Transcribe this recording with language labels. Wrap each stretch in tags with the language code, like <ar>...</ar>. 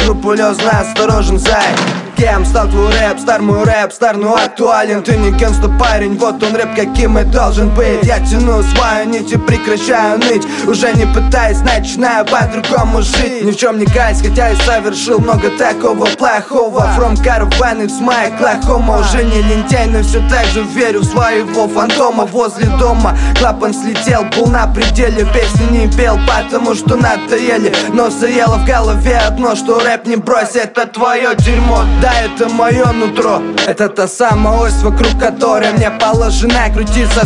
<ru>Скрупулезно осторожен, зай. Кем стал твой рэп, стар мой рэп, стар, но актуален. Ты не кенста, парень, вот он рэп, каким и должен быть. Я тяну свою нить и прекращаю ныть. Уже не пытаюсь, начинаю по-другому жить. Ни в чем не каюсь, хотя и совершил много такого плохого.</ru> <en>From caravan, it's my Oklahoma.</en> <ru>Уже не лентяй, но все так же верю в своего фантома. Возле дома клапан слетел, был на пределе. Песни не пел, потому что надоели. Но заело в голове одно, что рэп не брось. Это твое дерьмо. Да, это мое нутро. Это та самая ось, вокруг которой мне положено крутиться.</ru>